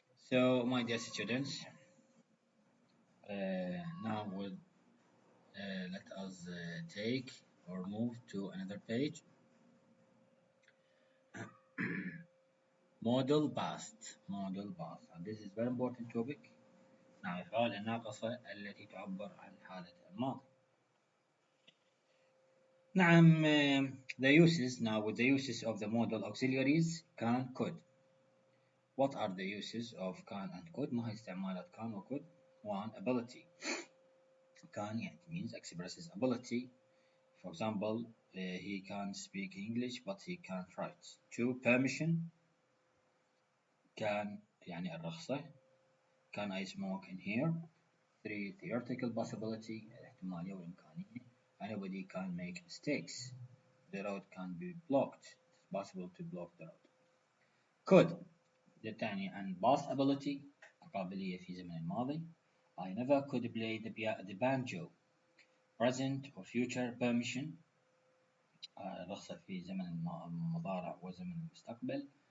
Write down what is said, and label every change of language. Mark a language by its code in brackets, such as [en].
[en] So, my dear students, now let us take or move to another page. Model past. Model past. And this is very important topic. [ar] نعم الأفعال الناقصة التي تعبر عن حالة الماضي. [en] نعم the uses now with the uses of the modal auxiliaries can could. What are the uses of can and could؟ [ar] ما هي استعمالات can و could؟ [en] One, ability. Can it means expresses ability. For example, he can speak English but he can't write. Two, permission. [ar] Can يعني الرخصة. [en] Can I smoke in here? Three, theoretical possibility [ar] الاحتمالية والإمكانية. [en] Anybody can make mistakes. The road can be blocked. It's possible to block the road. [ar] Could الثانية [en] and past ability [ar] قابلية في زمن الماضي. [en] I never could play the banjo. Present or future permission [ar] رخصة في زمن المضارع وزمن المستقبل.